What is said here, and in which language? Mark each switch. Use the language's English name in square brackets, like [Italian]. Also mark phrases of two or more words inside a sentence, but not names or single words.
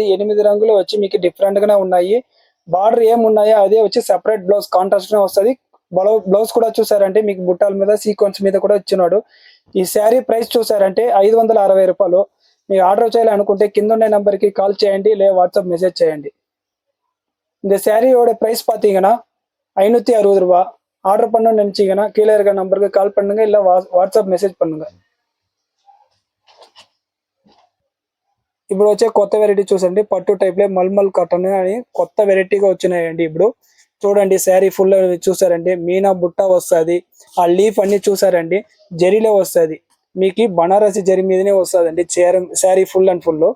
[Telugu] 8 రంగులు వచ్చి మీకు డిఫరెంట్ గానే ఉన్నాయి. బార్డర్ ఏమున్నాయో అదే వచ్చి [English] separate blouse contrast [Telugu] గా వస్తుంది. బ్లౌజ్ కూడా చూసారంటే మీకు బుట్టాల మీద సీక్వెన్స్ మీద కూడా ఇచ్చినాడు. ఈ [English] saree price [Telugu] చూసారంటే 560 రూపాయలు. మీరు ఆర్డర్ చేయాలనుకుంటే కింద ఉండే నంబర్ కి కాల్ చేయండి, లేదా వాట్సాప్ மெசேஜ் చేయండి. [Tamil] இந்த சாரியோட பிரைஸ் பாத்தீங்கன்னா 560 ரூபாய். ஆர்டர் பண்ணணும்னு நினைச்சீங்கன்னா கீழே இருக்க நம்பருக்கு கால் பண்ணுங்க, இல்ல వాట్సాప్ மெசேஜ் பண்ணுங்க. [Telugu] ఇప్పుడు వచ్చే కొత్త వెరైటీ చూసండి, పట్టు టైప్ లో మల్మల్ కాటన్ అని కొత్త వెరైటీగా వచ్చినాయండి. ఇప్పుడు చూడండి [English] saree full [Telugu] చూసారండి మీనా బుట్ట వస్తుంది. ఆ లీఫ్ అన్ని చూసారండి జరీలో వస్తుంది. మీకు బనారసి జరీ మీదనే వస్తుందండి [English] saree full and full.